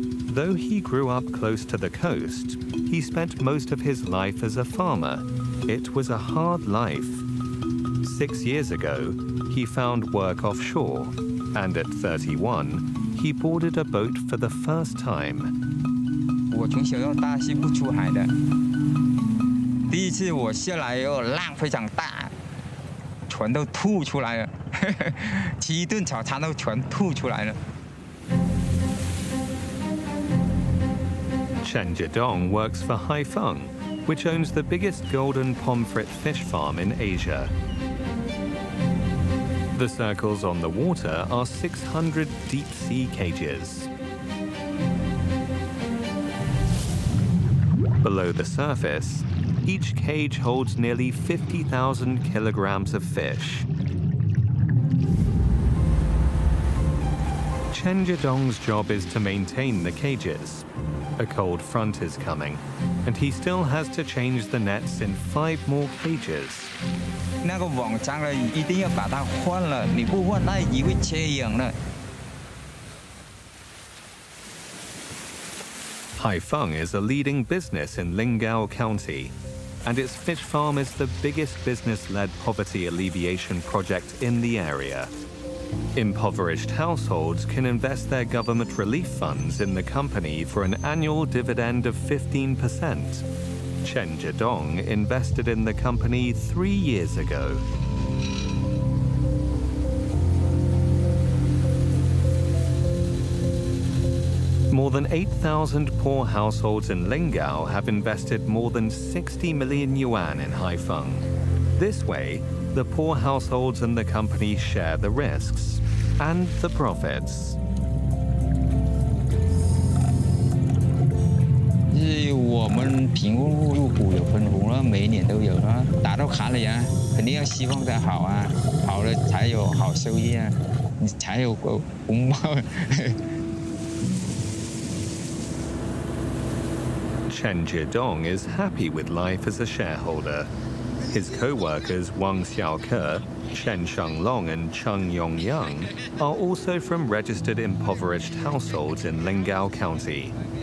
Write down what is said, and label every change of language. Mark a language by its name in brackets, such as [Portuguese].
[English] Though he grew up close to the coast, he spent most of his life as a farmer. It was a hard life. 6 years ago, he found work offshore, and at 31, he boarded a boat for the first time. [Chinese] 我从小到大是不出海的，第一次我下来以后浪非常大，全都吐出来了，吃一顿早餐都全吐出来了。 [English] Chen Jidong works for Haifeng, which owns the biggest golden pomfret fish farm in Asia. The circles on the water are 600 deep-sea cages. Below the surface, each cage holds nearly 50,000 kilograms of fish. Chen Jidong's job is to maintain the cages. A cold front is coming, and he still has to change the nets in 5 more cages. [Chinese] 那个网脏了，一定要把它换了，你不换它也会缺氧了。 [English] Haifeng is a leading business in Lingao County, and its fish farm is the biggest business-led poverty alleviation project in the area. Impoverished households can invest their government relief funds in the company for an annual dividend of 15%. Chen Jidong invested in the company 3 years ago. More than 8,000 poor households in Lingao have invested more than 60 million yuan in Haifeng. This way, the poor households and the company share the risks and the profits. [Chinese] 是我们贫困户入股有分红了，每一年都有了，打到卡里啊，肯定要希望它好啊，好了才有好收益啊，你才有红包。 [English] Chen Jidong is happy with life as a shareholder. His co-workers Wang Xiaoke, Chen Shenglong and Cheng Yongyang are also from registered impoverished households in Lingao County.